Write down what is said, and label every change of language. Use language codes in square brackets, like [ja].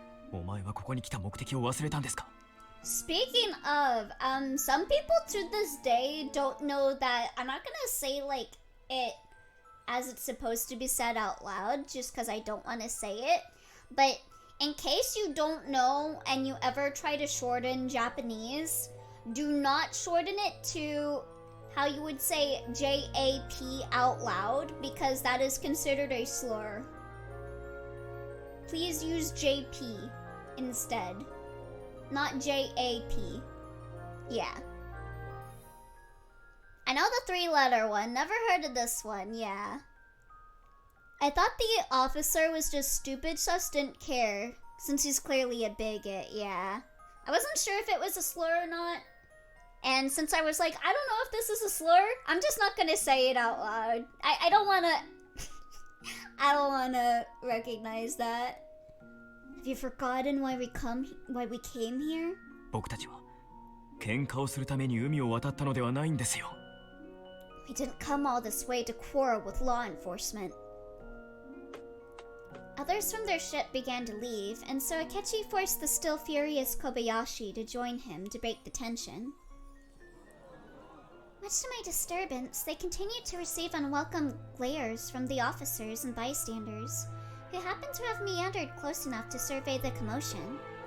[ja] お前はここに来た目的を忘れたんですか。 [en] Speaking of, some people to this day don't know that. I'm not gonna say like it as it's supposed to be said out loud just because I don't want to say it. But in case you don't know and you ever try to shorten Japanese, do not shorten it to how you would say JAP out loud because that is considered a slur. Please use JP instead. Not JAP. Yeah. I know the 3-letter one. Never heard of this one. Yeah. I thought the officer was just stupid, sus didn't care. Since he's clearly a bigot. Yeah. I wasn't sure if it was a slur or not. And since I was like, I don't know if this is a slur, I'm just not gonna say it out loud. I don't wanna... I don't wanna recognize that. Have you forgotten why we came here? [ja] 僕たちは喧嘩をするために海を渡ったのではないんですよ。 [en] We didn't come all this way to quarrel with law enforcement. Others from their ship began to leave, and so Akechi forced the still furious Kobayashi to join him to break the tension. Much to my disturbance, they continued to receive unwelcome glares from the officers and bystanders, who happened to have meandered close enough to survey the commotion.